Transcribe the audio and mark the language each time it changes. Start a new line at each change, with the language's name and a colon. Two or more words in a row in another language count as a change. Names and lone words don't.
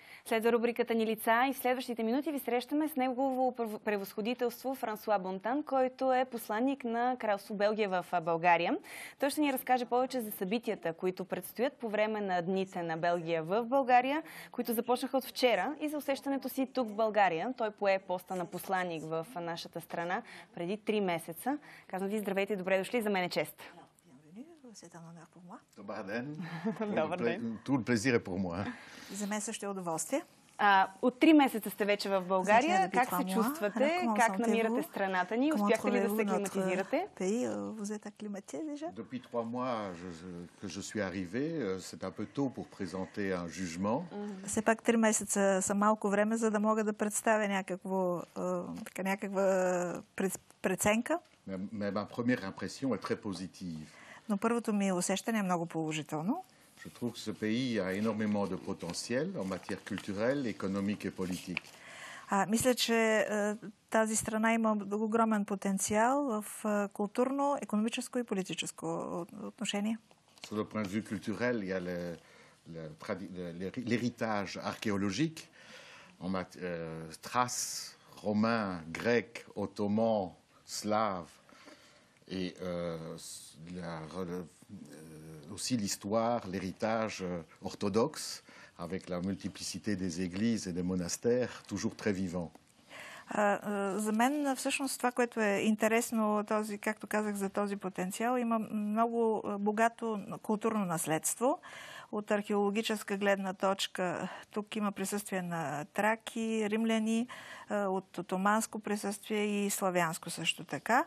Bulgarian: Следва рубриката ни лица и в следващите минути ви срещаме с негово превъзходителство Франсуа Бонтан, който е посланник на Кралство Белгия в България. Той ще ни разкаже повече за събитията, които предстоят по време на дните на Белгия в България, които започнаха от вчера, и за усещането си тук в България. Той пое поста на посланник в нашата страна преди 3 месеца. Казвам ви здравейте и добре дошли, за мен е чест.
French: C'est un honneur pour moi.
Bulgarian: Добър ден.
French: Tout le plaisir est pour moi.
Bulgarian: За мен също е удоволствие. От 3 месеца сте вече в България. Как се чувствате? Как намирате страната ни? Успяхте ли да се аклиматизирате?
French: Vous êtes acclimaté déjà? Depuis 3 mois que je suis arrivé, c'est un peu tôt pour présenter un jugement.
Bulgarian: Все пак 3 месеца са малко време, за да мога да представя някаква преценка.
French: Mais ma première impression est très positive.
Bulgarian: Но първото ми усещане е много положително.
French: Je trouve que ce pays a énormément de potentiel en matière culturelle, économique et politique.
Bulgarian: Мисля, че тази страна има огромен потенциал в културно, икономическо и политическо отношение.
French: Sur le point de vue culturel, il y a l'héritage archéologique en traces romains, grecs, ottomans, slaves et aussi l'histoire, l'héritage orthodoxe, avec la multiplicité des églises et des monastères, toujours très vivants.
Bulgarian: За мен всъщност това, което е интересно, както казах, за този потенциал, има много богато културно наследство. От археологическа гледна точка тук има присъствие на траки, римляни, от отоманско присъствие и славянско също така.